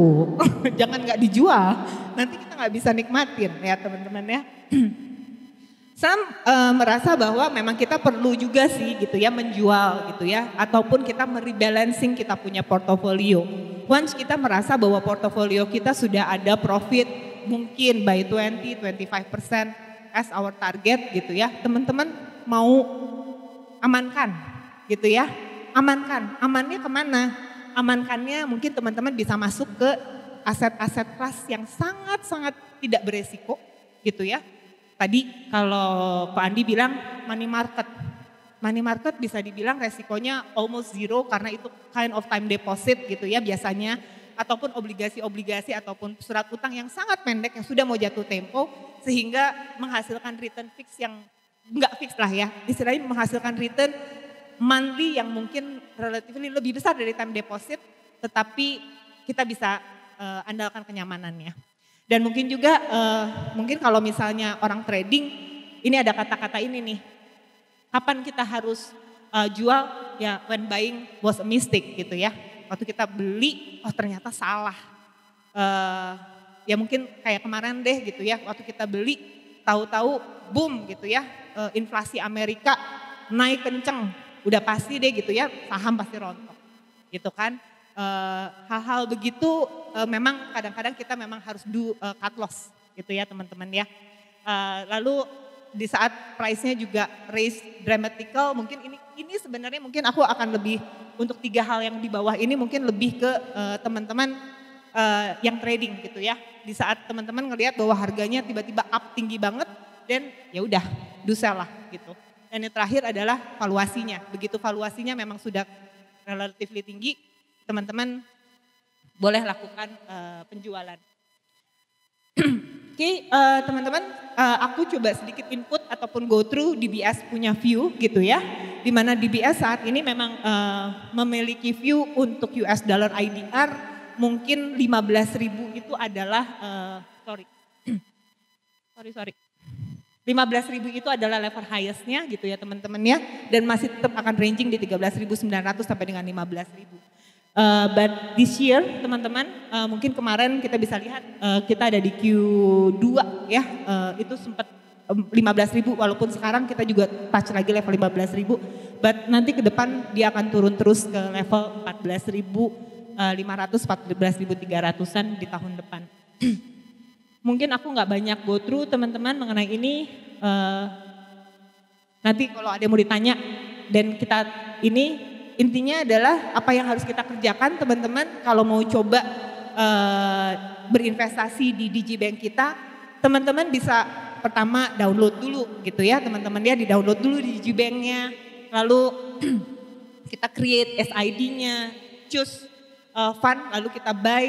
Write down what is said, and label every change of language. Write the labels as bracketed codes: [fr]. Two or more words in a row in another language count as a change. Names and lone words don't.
[id] Jangan gak dijual, nanti kita gak bisa nikmatin ya teman-teman ya. Sam merasa bahwa memang kita perlu juga sih gitu ya menjual gitu ya. Ataupun kita merebalancing kita punya portofolio. Once kita merasa bahwa portofolio kita sudah ada profit mungkin [en] by 20-25% as our target [id] gitu ya. Teman-teman mau amankan gitu ya. amankan. Amannya kemana? Amankannya mungkin teman-teman bisa masuk ke aset-aset kelas yang sangat-sangat tidak beresiko gitu ya. Tadi kalau Pak Andi bilang [en] money market. Money market [id] bisa dibilang resikonya [en] almost zero [id] karena itu [en] kind of time deposit [id] gitu ya biasanya. Ataupun obligasi-obligasi ataupun surat utang yang sangat pendek yang sudah mau jatuh tempo sehingga menghasilkan return fix yang enggak fix lah ya. Istilahnya menghasilkan [en] return monthly [id] yang mungkin relatively lebih besar dari [en] time deposit [id] tetapi kita bisa andalkan kenyamanannya. Dan mungkin juga mungkin kalau misalnya orang trading ini ada kata-kata ini nih. Kapan kita harus jual ya [en] when buying was a mistake [id] gitu ya. Waktu kita beli, oh ternyata salah. Ya mungkin kayak kemarin deh gitu ya, waktu kita beli, tahu-tahu boom gitu ya, inflasi Amerika naik kenceng, udah pasti deh gitu ya, saham pasti rontok, gitu kan. Hal-hal begitu memang kadang-kadang kita memang harus [en] do cut loss [id] gitu ya teman-teman ya. Lalu di saat price-nya juga [en] raise dramatical, [id] mungkin ini sebenarnya mungkin aku akan lebih untuk 3 hal yang di bawah ini mungkin lebih ke teman-teman yang trading gitu ya. Di saat teman-teman ngelihat bahwa harganya tiba-tiba up tinggi banget dan ya udah [en] do sell [id] lah gitu. Dan yang terakhir adalah valuasinya. Begitu valuasinya memang sudah relatively tinggi, teman-teman boleh lakukan penjualan. Oke, teman-teman, aku coba sedikit input ataupun [en] go through [id] DBS punya view gitu ya. Di mana DBS saat ini memang memiliki view untuk US dollar IDR mungkin 15.000 itu adalah, sorry. 15.000 itu adalah level highest-nya gitu ya teman-teman ya. Dan masih tetap akan ranging di 13.900 sampai dengan 15.000. [en] But this year [id] teman-teman mungkin kemarin kita bisa lihat kita ada di Q2 ya itu sempat 15.000 walaupun sekarang kita juga touch lagi level 15.000 but nanti ke depan dia akan turun terus ke level 14.500 14.300-an di tahun depan. Mungkin aku nggak banyak [en] go through [id] teman-teman mengenai ini nanti kalau ada yang mau ditanya dan kita ini intinya adalah apa yang harus kita kerjakan teman-teman kalau mau coba berinvestasi di digibank kita, teman-teman bisa pertama download dulu gitu ya teman-teman ya, di download dulu di digibanknya, lalu kita create SID-nya, [en] choose fund [id] lalu kita buy.